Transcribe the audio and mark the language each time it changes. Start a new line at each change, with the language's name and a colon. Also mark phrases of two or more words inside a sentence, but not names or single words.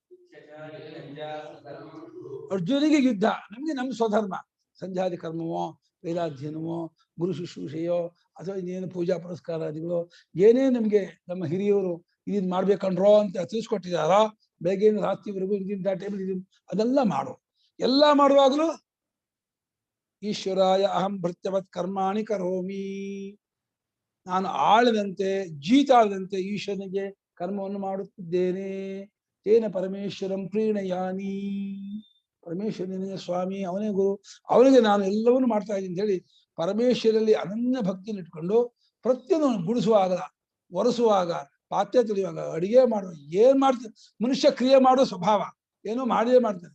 Kannada: ಅರ್ಜುನಿಗೆ ಯುದ್ಧ, ನಮ್ಗೆ ನಮ್ಮ ಸ್ವಧರ್ಮ, ಸಂಧ್ಯಾದಿ ಕರ್ಮವೋ, ವೇದಾಧ್ಯಯನವೋ, ಗುರು ಶುಶ್ರೂಷೆಯೋ, ಅಥವಾ ಇನ್ನೇನು ಪೂಜಾ ಪುರಸ್ಕಾರಾದಿಗಳು ಏನೇ ನಮ್ಗೆ ನಮ್ಮ ಹಿರಿಯವರು ಇದನ್ ಮಾಡ್ಬೇಕಂಡ್ರೋ ಅಂತ ತಿಳಿಸ್ಕೊಟ್ಟಿದಾರ, ಬೆಳಗ್ಗೆಯಿಂದ ರಾತ್ರಿವರೆಗೂ ಇಂತಿಂತ ಟೈಮ್ ಇದೀನಿ, ಅದೆಲ್ಲ ಮಾಡು.
Sanskrit: ಎಲ್ಲ ಮಾಡುವಾಗಲೂ ಈಶ್ವರಾಯ ಅಹಂ ಭೃತ್ಯವತ್ ಕರ್ಮಾಣಿ ಕರೋಮಿ,
Kannada: ನಾನು ಆಳದಂತೆ ಜೀತಾಳದಂತೆ ಈಶ್ವರನಿಗೆ ಕರ್ಮವನ್ನು ಮಾಡುತ್ತಿದ್ದೇನೆ.
Sanskrit: ತೇನ ಪರಮೇಶ್ವರಂ ಪ್ರೀಣಯಾನಿ,
Kannada: ಪರಮೇಶ್ವರನಿಗೆ ಸ್ವಾಮಿ, ಅವನೇ ಗುರು, ಅವನಿಗೆ ನಾನು ಎಲ್ಲವನ್ನೂ ಮಾಡ್ತಾ ಇದ್ದೀನಿ ಅಂತ ಹೇಳಿ ಪರಮೇಶ್ವರಲ್ಲಿ ಅನನ್ಯ ಭಕ್ತಿಯನ್ನು ಇಟ್ಕೊಂಡು ಪ್ರತಿಯೊಂದು ಗುಡಿಸುವಾಗ, ಒರೆಸುವಾಗ, ಪಾತ್ರೆ ತೊಳೆಯುವಾಗ, ಅಡಿಗೆ ಮಾಡುವ, ಏನ್ ಮಾಡ್ತಾರೆ ಮನುಷ್ಯ ಕ್ರಿಯೆ ಮಾಡೋ ಸ್ವಭಾವ ಏನೋ ಮಾಡಿಯೇ ಮಾಡ್ತಾನೆ.